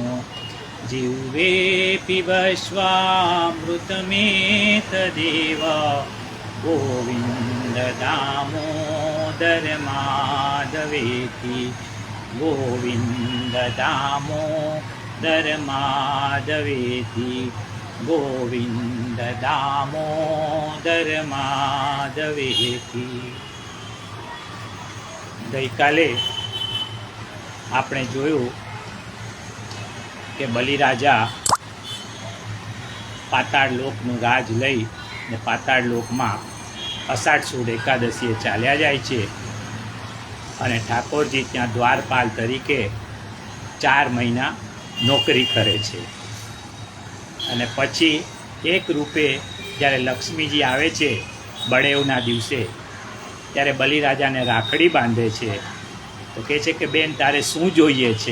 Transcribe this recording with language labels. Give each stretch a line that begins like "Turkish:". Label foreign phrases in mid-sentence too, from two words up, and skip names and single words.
Sanskrit: जिह्वे पिबश्वामृतमेतदेव गोविन्द दामोदर माधवेति। गोविन्द दामोदर माधवेति। गोविन्द दामोदर माधवेति।
Gujarati: ગઈકાલે આપણે જોયું કે બલિરાજા પાતાળ લોકનું રાજ લઈ ને પાતાળ લોકમાં અષાઢ સુદ એકાદશીએ ચાલ્યા જાય છે અને ઠાકોરજી ત્યાં દ્વારપાલ તરીકે 4 મહિના નોકરી કરે છે અને પછી એક રૂપે જ્યારે લક્ષ્મીજી આવે છે બળેવના દિવસે ત્યારે બલિરાજાને રાખડી બાંધે છે તો કહે છે કે બેન તારે શું જોઈએ છે?